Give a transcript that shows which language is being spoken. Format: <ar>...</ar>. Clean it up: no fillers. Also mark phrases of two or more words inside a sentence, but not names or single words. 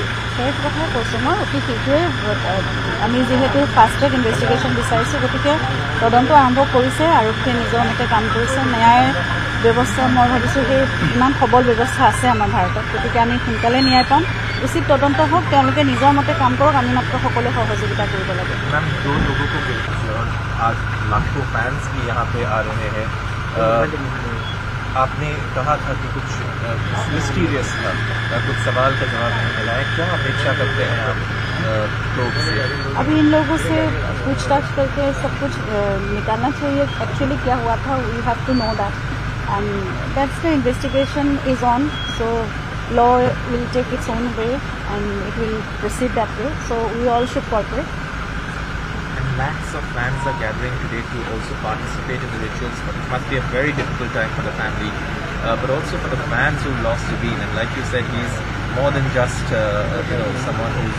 <as>সেই কথাই কৈছোঁ মই অতি শীঘ্ৰেই আমি যিহেতু</as> <en>fast track investigation</en> <as>বিচাৰিছোঁ গতিকে তদন্ত আৰম্ভ কৰিছে আৰক্ষীয়ে নিজৰ মতে কাম কৰিছে ন্যায় ব্যৱস্থা মই ভাবিছোঁ সেই ইমান সবল ব্যৱস্থা আছে আমাৰ ভাৰতত গতিকে আমি সোনকালে ন্যায় পাম উচিত তদন্ত হওক তেওঁলোকে নিজৰ মতে কাম কৰক আমি মাত্ৰ সকলোৱে সহযোগিতা কৰিব লাগে</as> <hi>मैम दो लोगों को आज लाखों फैंस भी यहाँ पे आ रहे हैं आपने कहा था कि कुछ मिस्टीरियस था कुछ सवाल का जवाब नहीं मिला है क्या अपेक्षा करते हैं आप लोग से अभी इन लोगों से पूछताछ करके सब कुछ निकालना चाहिए एक्चुअली क्या हुआ था</hi> <en>we have to know that and that's the investigation is on so law will take its own way and it will proceed that way so we all should cooperate and lakhs of fans are gathering today to also participate in the rituals but it must be a very difficult time for the family but also for the fans who lost Zubeen and like you said he's more than just someone who's</en>